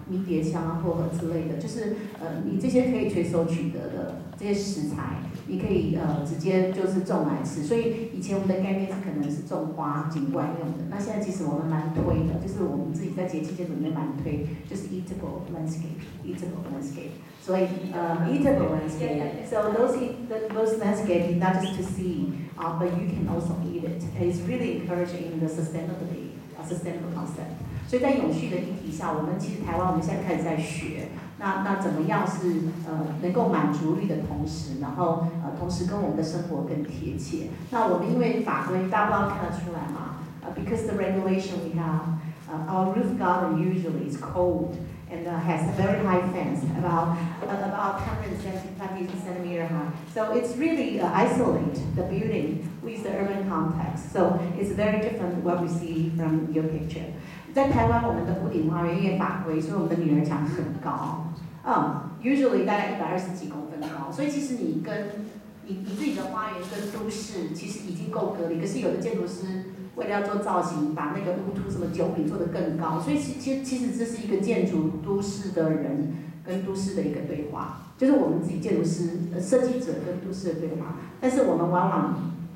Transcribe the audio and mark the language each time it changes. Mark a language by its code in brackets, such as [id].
[zh] 迷迭香啊、薄荷之类的，就是你这些可以随手取得的这些食材，你可以直接就是种来吃。所以以前我们的概念是可能是种花景观用的，那现在其实我们蛮推的，就是我们自己在节气建筑里面蛮推，就是 eatable landscape。 [en] 所以eatable landscape. So those landscapes not just to see, but you can also eat it. It's really encouraging the sustainable concept. [zh] 所以在永续的议题下，我们其实台湾我们现在开始在学，那怎么样是能够满足力的同时，然后同时跟我们的生活更贴切。那我们因为法规大家不知道看得出来吗？ [en] Because the regulation we have, our roof garden usually is cold and has a very high fence, about 170 centimeter high. So it's really isolate the building with the urban context. So it's very different what we see from your picture. [zh] 在台湾，我们的屋顶花园因为法规，所以我们的女儿墙很高， [en] usually [zh] 大概120几公分高，所以其实你自己的花园跟都市其实已经够隔离，可是有的建筑师为了要做造型，把那个屋突什么9米做得更高，所以其实这是一个建筑都市的人跟都市的一个对话，就是我们自己建筑师、设计者跟都市的对话，但是我们往往